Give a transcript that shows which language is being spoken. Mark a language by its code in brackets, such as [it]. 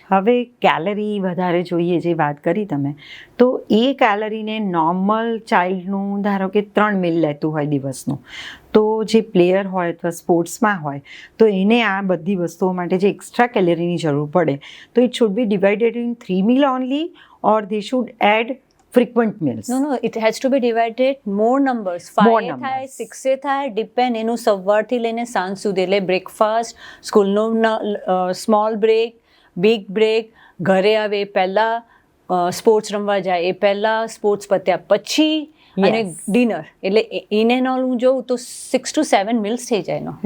[gu] હવે કેલરી વધારે જોઈએ જે વાત કરી તમે, તો એ કેલરીને નોર્મલ ચાઇલ્ડનું ધારો કે 3 મીલ લેતું હોય દિવસનું, તો જે પ્લેયર હોય અથવા સ્પોર્ટ્સમાં હોય તો એને આ બધી વસ્તુઓ માટે જે એક્સ્ટ્રા કેલરીની જરૂર પડે તો [en] It should be divided in 3 meal only or they should add frequent meals? No, it has to be divided more numbers. [gu] 5 થાય, 6 થાય, ડિપેન્ડ એનું સવારથી લઈને સાંજ સુધી. એટલે બ્રેકફાસ્ટ, સ્કૂલનું સ્મોલ બ્રેક, બિગ બ્રેક, ઘરે આવે એ પહેલાં, સ્પોર્ટ્સ રમવા જાય એ પહેલાં, સ્પોર્ટ્સ પત્યા પછી અને ડિનર. એટલે ઇન એન્ડ ઓલ હું જોઉં તો 6 to 7 મીલ્સ થઈ જાય એનો.